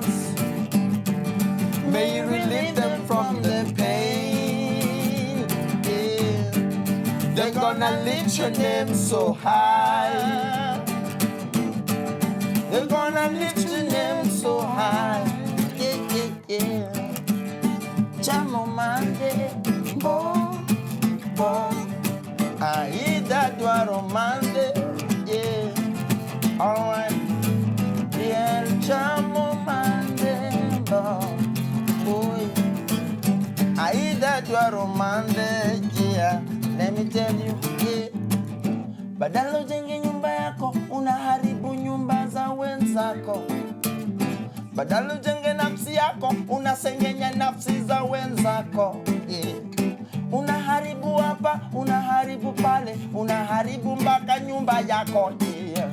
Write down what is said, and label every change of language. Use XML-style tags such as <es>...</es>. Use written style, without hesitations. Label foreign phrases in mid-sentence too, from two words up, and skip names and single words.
<en>May you relieve them from the pain, yeah. They're gonna lift your name so high. They're gonna lift your name so high, yeah.</en> <luo>Chamo mande, Aida dwaro mande,</luo> <en>yeah. Alright. Yeah,</en> <luo>chamo mande, boy. Aida dwaro mande,</luo> <en>yeah. Let me tell you, yeah.</en> <sw>Badala ujenge nyumba yako, unaharibu nyumba za wenzako. Badala ujenge nafsi yako, unasengenya nafsi za wenzako, yeah. Unaharibu hapa, unaharibu pale, unaharibu mpaka nyumba yako, yeah.</sw>